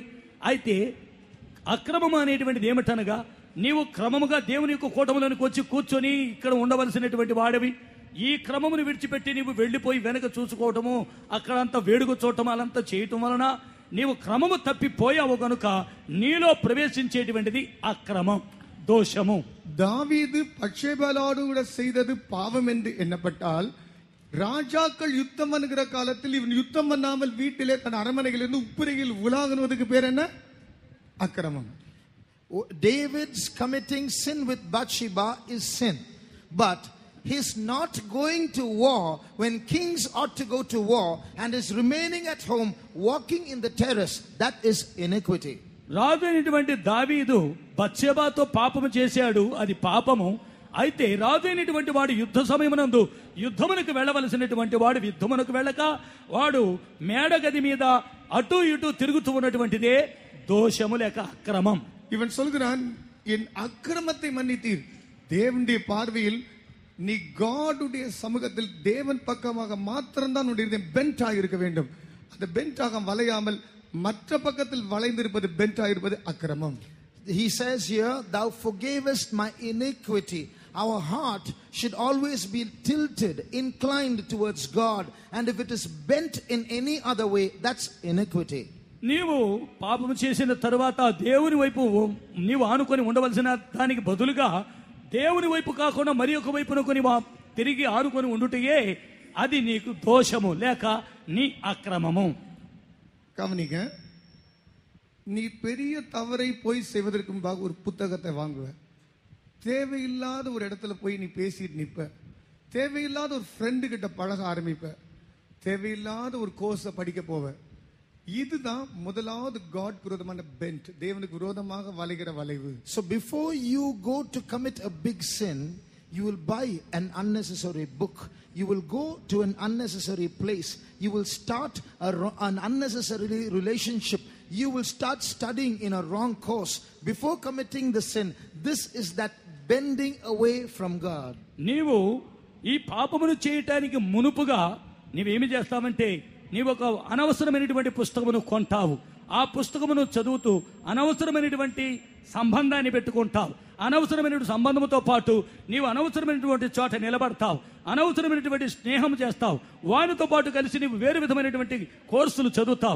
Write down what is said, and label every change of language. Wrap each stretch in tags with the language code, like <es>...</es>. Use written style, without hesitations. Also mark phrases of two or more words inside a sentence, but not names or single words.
<te>అయితే అక్రమం అనేటువంటిది ఏమిటనగా, నీవు క్రమముగా దేవుని యొక్క కూటములోనికి వచ్చి కూర్చొని ఇక్కడ ఉండవలసినటువంటి వాడివి. ఈ క్రమమును విడిచిపెట్టి నీవు వెళ్లిపోయి వెనక చూసుకోవటము, అక్కడంతా వేడుక చూడటం అలంతా చేయటం వలన నీవు క్రమము తప్పిపోయావు కనుక నీలో ప్రవేశించేటువంటిది అక్రమం, దోషము.</te> <ta>தாவீது பட்சேபாலோடு கூட செய்தது பாவம் என்று எண்ணப்பட்டால், ராஜாக்கள் யுத்தம் பண்ணுகிற காலத்தில் இவன் யுத்தம் பண்ணாமல் வீட்டிலே தன் அரண்மனையிலிருந்து உப்புரையில் உலாகுவதற்கு பேர் என்ன? அக்கிரமம்.</ta> <en>David's committing sin with Bathsheba is sin, but he's not going to war when kings ought to go to war and is remaining at home walking in the terrace. That is iniquity.</en> <te>రాజు అయినటువంటి దావీదు బత్షెబాతో పాపము చేశాడు, అది పాపము. అయితే రాజు అయినటువంటి వాడు యుద్ధ సమయమునందు యుద్ధమునకు వెళ్ళవలసినటువంటి వాడు యుద్ధమునకు వెళ్ళక వాడు మేడగది మీద అటు ఇటు తిరుగుతూ ఉన్నటువంటిదే దోషము లేక అక్రమం.</te> <ta>இவன் சொல்கிறான், என் அக்கிரமத்தை மன்னித்தீர். தேவனுடைய பார்வையில் நீ காடுடைய சமூகத்தில் தேவன் பக்கமாக மாத்திரம்தான் உன்னுடைய பென்ட் ஆகியிருக்க வேண்டும். அந்த பென்ட் ஆக வளையாமல் மற்ற பக்கத்தில் வளைந்திருப்பது, பென்ட் ஆகிருப்பது அக்கிரமம்.</ta> <en>He says here, thou forgavest my iniquity. Our heart should always be tilted, inclined towards God, and if it is bent in any other way, that's iniquity.</en> <te>నీవు పాపము చేసిన తరువాత దేవుని వైపు నీవు ఆనుకొని ఉండవలసిన దానికి బదులుగా దేవుని వైపు కాకుండా మరి ఒక వైపునకు తిరిగి ఆనుకొని ఉండుటయే అది నీకు దోషము లేక నీ అక్రమము.</te> <ta>கவனிங்க, நீ பெரிய தவறை போய் செய்வதற்கு முன்பாக ஒரு புத்தகத்தை வாங்குவ, தேவையில்லாத ஒரு இடத்துல போய் நீ பேசிட்டு நிற்ப, தேவையில்லாத ஒரு ஃப்ரெண்டு கிட்ட பழக ஆரம்பிப்ப, தேவையில்லாத ஒரு கோர்ஸை படிக்க போவ. இதுதான் முதலாவது காட் விரோதமான பென்ட், தேவனுக்கு விரோதமாக வளைகிற வளைவு.</ta> <en>So before you go to commit a big sin, you will buy an unnecessary book, you will go to an unnecessary place, you will start an unnecessary relationship, you will start studying in a wrong course before committing the sin. This is that bending away from God.</en> <te>నీవు ఈ పాపమును చేయటానికి మునుపుగా నీవేమి చేస్తావంటే, నీవు ఒక అనవసరమైనటువంటి పుస్తకమును కొంటావు, ఆ పుస్తకమును చదువుతూ అనవసరమైనటువంటి సంబంధాన్ని పెట్టుకుంటావు, అనవసరమైనటువంటి సంబంధంతో పాటు నీవు అనవసరమైనటువంటి చోట నిలబడతావు, అనవసరమైనటువంటి స్నేహం చేస్తావు, వారితో పాటు కలిసి నీవు వేరు విధమైనటువంటి కోర్సులు చదువుతావు.</te>